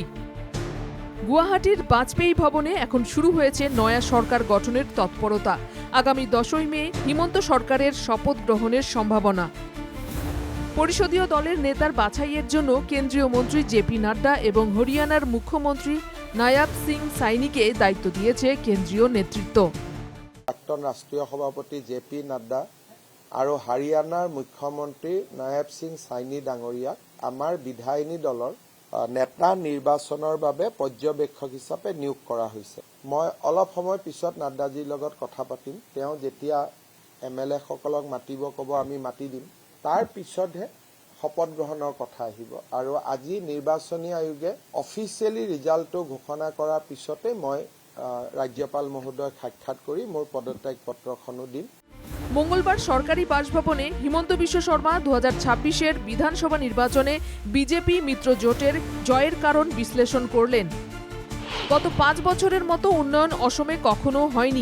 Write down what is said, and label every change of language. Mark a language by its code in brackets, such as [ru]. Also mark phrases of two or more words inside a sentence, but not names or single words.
[bn] গুয়াহাটির বাজপেয়ী ভবনে এখন শুরু হয়েছে নয়া সরকার গঠনের তৎপরতা। আগামী ১০ই মে হিমন্ত সরকারের শপথ গ্রহণের সম্ভাবনা। পরিষদীয় দলের নেতার বাছাইয়ের জন্য কেন্দ্রীয় মন্ত্রী জেপি নাড্ডা এবং হরিয়ানার মুখ্যমন্ত্রী নায়াব সিং সাইনিকে দায়িত্ব দিয়েছে কেন্দ্রীয় নেতৃত্ব। [as] প্ৰাক্তন ৰাষ্ট্ৰীয় সভাপতি জেপি নাড্ডা আৰু হাৰিয়ানাৰ মুখ্যমন্ত্ৰী নায়াব সিং সাইনি ডাঙৰীয়াক আমাৰ বিধায়িনী দলৰ নেতা নিৰ্বাচনৰ বাবে পৰ্যবেক্ষক হিচাপে নিয়োগ কৰা হৈছে। মই অলপ সময় পিছত নাড্ডাজীৰ লগত কথা পাতিম। তেওঁ যেতিয়া MLA সকলক মাতিব ক'ব আমি মাতি দিম। তাৰ পিছতহে শপত গ্ৰহণৰ কথা আহিব আৰু আজি নিৰ্বাচনী আয়োগে [en] officially result [as] ঘোষণা কৰাৰ পিছতে মই রাজ্যপাল মহোদয় সাক্ষাৎ করে মোর পদত্যাগ পত্রখনো দিন। [bn] মঙ্গলবার সরকারি বাসভবনে হিমন্ত বিশ্ব শর্মা 2026-এর বিধানসভা নির্বাচনে বিজেপি মিত্র জোটের জয়ের কারণ বিশ্লেষণ করলেন। গত 5 বছরের মতো উন্নয়ন অসমে কখনো হয়নি।